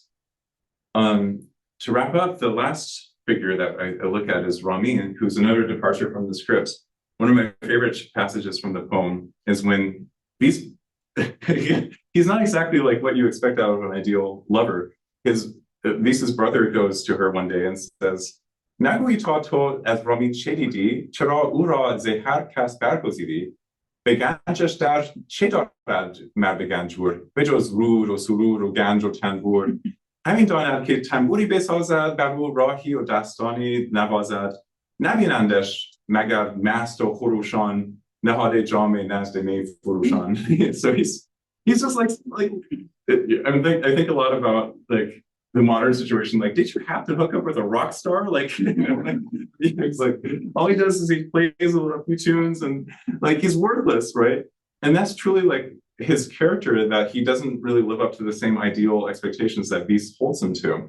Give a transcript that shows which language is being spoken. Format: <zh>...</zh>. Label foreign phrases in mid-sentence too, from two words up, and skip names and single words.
<en>To wrap up, the last figure that I look at is Rāmin, who's another departure from the scripts. One of my favorite passages from the poem is when Vis, he's not exactly like what you expect out of an ideal lover. Vis's brother goes to her one day and says,</en> <fa>نگویی تو از رامین چه دیدی، چرا او را ز هر کس برگزیدی, به گنجش در چه دارد مرد گنجور به جز رود و سرور و گنج و تنبور همین داند که تنبوری بسازد بر او راهی و دستانی نوازد نبینندش مگر مست و خروشان نهاد جام نزد می فروشان.</fa> <en>So he's just like I think a lot about like the modern situation, like, did you have to hook up with a rock star? Like, it's like, all he does is he plays a few tunes and like, he's worthless, right? And that's truly like his character, that he doesn't really live up to the same ideal expectations that Vis holds him to.</en>